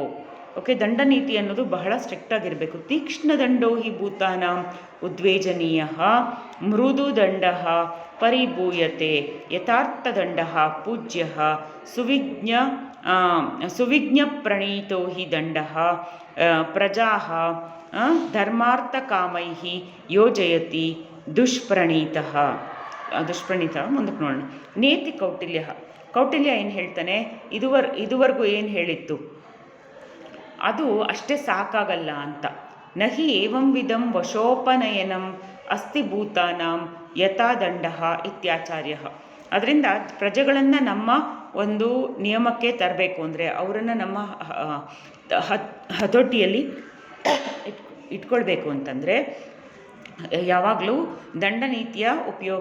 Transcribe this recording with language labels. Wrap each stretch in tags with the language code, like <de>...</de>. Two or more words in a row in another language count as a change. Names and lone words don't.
<kn>ಓಕೆ, ದಂಡ ನೀತಿ ಅನ್ನೋದು ಬಹಳ ಸ್ಟ್ರಿಕ್ಟಾಗಿರಬೇಕು.</kn> <sa>ತೀಕ್ಷ್ಣದಂಡೋ ಹಿ ಭೂತಾನ ಉದ್ವೇಜನೀಯ ಮೃದು ದಂಡ ಪರಿಭೂಯತೆ ಯಥಾರ್ಥದಂಡ ಪೂಜ್ಯ ಸುವಿಜ್ಞ ಪ್ರಣೀತೋ ಹಿ ದಂಡ ಪ್ರಜಾ ಧರ್ಮಾರ್ಥಕಾಮೈ ಯೋಜಯತಿ ದುಷ್ಪ್ರಣೀತ.</sa> <kn>ಮುಂದಕ್ಕೆ ನೋಡೋಣ. ನೇತಿ ಕೌಟಿಲ್ಯ ಏನು ಹೇಳ್ತಾನೆ, ಇದುವರೆಗೂ ಏನು ಹೇಳಿತ್ತು ಅದು ಅಷ್ಟೇ ಸಾಕಾಗಲ್ಲ ಅಂತ.</kn> <sa>ನಹಿ ಏವಂ ವಿಧಂ ವಶೋಪನಯನಂ ಅಸ್ತಿ ಭೂತಾನಾಂ ಯಥಾ ದಂಡ ಇತ್ಯಾಚಾರ್ಯ.</sa> <kn>ಅದರಿಂದ ಪ್ರಜೆಗಳನ್ನು ನಮ್ಮ ಒಂದು ನಿಯಮಕ್ಕೆ ತರಬೇಕು ಅಂದರೆ ಅವರನ್ನು ನಮ್ಮ ಹತೋಟಿಯಲ್ಲಿ ಇಟ್ಕೊಳ್ಬೇಕು ಅಂತಂದರೆ ಯಾವಾಗಲೂ ದಂಡ ನೀತಿಯ ಉಪಯೋಗ.</kn>